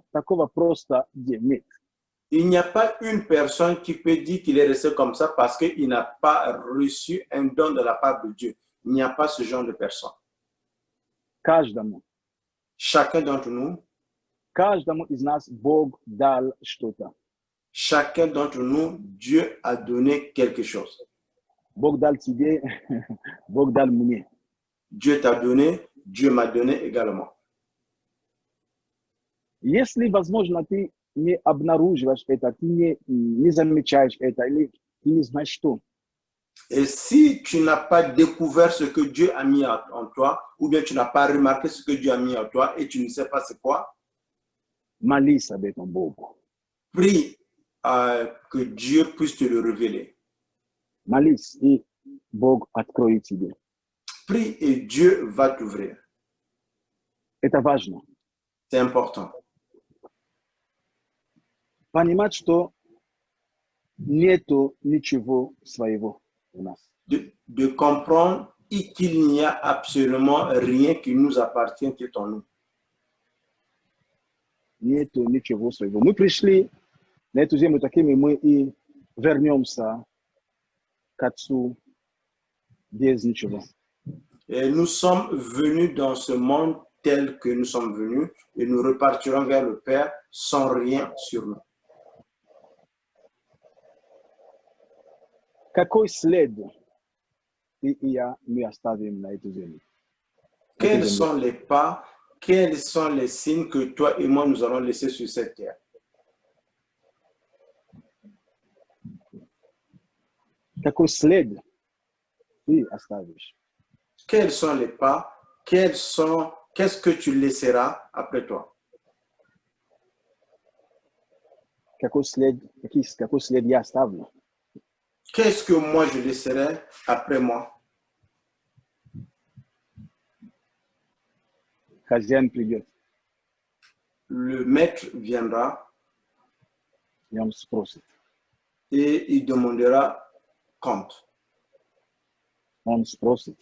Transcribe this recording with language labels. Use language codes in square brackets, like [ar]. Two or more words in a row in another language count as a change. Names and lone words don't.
[ru] Такого просто нет. [fr] Il n'y a pas une personne qui peut dire qu'il est resté comme ça parce qu'il n'a pas reçu un don de la part de Dieu. Il n'y a pas ce genre de personne. [ru] Каждому, [fr] Chacun d'entre nous, [ru] Каждому из нас Бог дал что-то. [fr] Chacun d'entre nous, Dieu a donné quelque chose. [ru] Бог дал тебе, Бог дал мне. [fr] Dieu t'a donné, Dieu m'a donné également. [ru] Если, возможно, ты не обнаруживаешь это, ты не замечаешь это, или ты не знаешь что, [fr] Et si tu n'as pas découvert ce que Dieu a mis en toi, ou bien tu n'as pas remarqué ce que Dieu a mis en toi et tu ne sais pas c'est quoi, [ru] молись об этом Богу. [fr] prie que Dieu puisse te le révéler. [ru] Молись, и Бог откроет тебе. [fr] Prie et Dieu va t'ouvrir. [ru] Это важно. [fr] C'est important. [ru] Понимать, что нету ничего своего у нас. [fr] De comprendre qu'il n'y a absolument rien qui nous appartient qui est en nous. [ru] Нету ничего своего. Мы пришли на эту землю такими, мы и вернемся к Отцу без ничего. [fr] Et nous sommes venus dans ce monde tel que nous sommes venus et nous repartirons vers le Père sans rien sur nous. [ru] Какой след ты и я мы оставим на эту землю? [fr] Quels sont les pas, quels sont les signes que toi et moi nous allons laisser sur cette terre? [ru] Какой след ты оставишь? [fr] Quels sont les pas, qu'est-ce que tu laisseras après toi? [ru] Какой след я оставлю? [fr] Qu'est-ce que moi je laisserai après moi? [ru] Хозяин придет, [fr] Le maître viendra [ru] и он спросит. [fr] et il demandera compte. [ru] Он спросит.